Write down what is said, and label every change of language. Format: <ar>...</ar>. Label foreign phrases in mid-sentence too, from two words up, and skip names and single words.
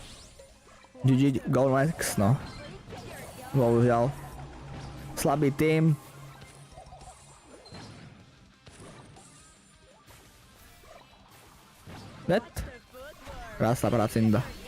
<en>GG, go next, no.</en> <sk>Bohužiaľ. Slabý tým. Net. Krásna pracinda.</sk>